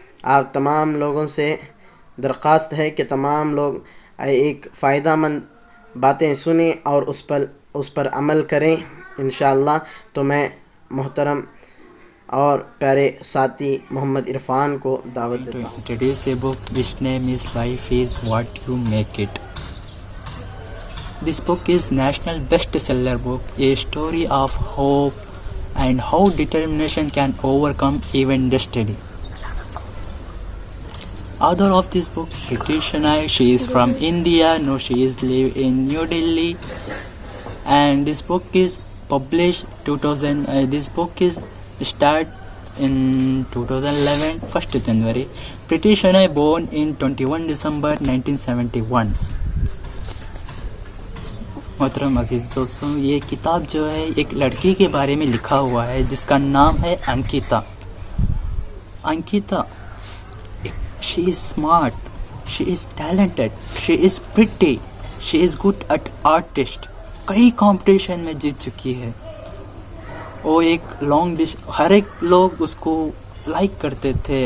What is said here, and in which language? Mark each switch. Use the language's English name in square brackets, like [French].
[Urdu] آپ تمام لوگوں سے درخواست ہے کہ تمام لوگ ایک فائدہ مند باتیں سنیں اور اس پر عمل کریں انشاءاللہ. تو میں محترم اور پیارے ساتھی محمد عرفان کو دعوت دیتا ہوں. [English] Today's book, which name is Life is What You Make It. This book is national bestseller book, a story of hope and how determination can overcome even destiny. Author of this book, Pritish, she is from India. No, she is live in New Delhi, and this book is published 2000. This book is start in 2011, 1st January. Pritish born in 21 December 1971. [Urdu] محترم عزیز دوستوں، یہ کتاب جو ہے ایک لڑکی کے بارے میں لکھا ہوا ہے جس کا نام ہے Ankita. [English] She is smart, she is talented, she is pretty, she is good at artist. [Urdu] کئی کمپٹیشن میں جیت چکی ہے. وہ ایک لانگ ہر ایک لوگ اس کو لائک کرتے تھے.